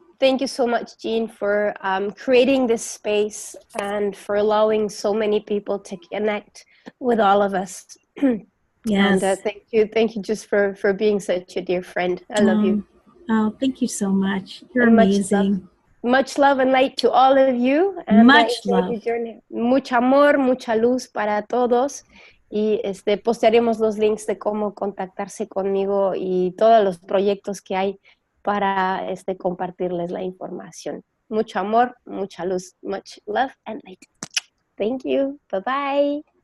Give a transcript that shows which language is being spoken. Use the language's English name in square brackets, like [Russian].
[English] Thank you so much, Jeanne, for creating this space and for allowing so many people to connect with all of us. Yes. And thank you just for being such a dear friend. I love you. Oh, thank you so much. You're amazing. Much love and light to all of you. And much love. [Spanish] Mucho amor, mucha luz para todos. Y postearemos los links de cómo contactarse conmigo y todos los proyectos que hay para compartirles la información. Mucho amor, mucha luz, [English] much love and light. Thank you. Bye-bye.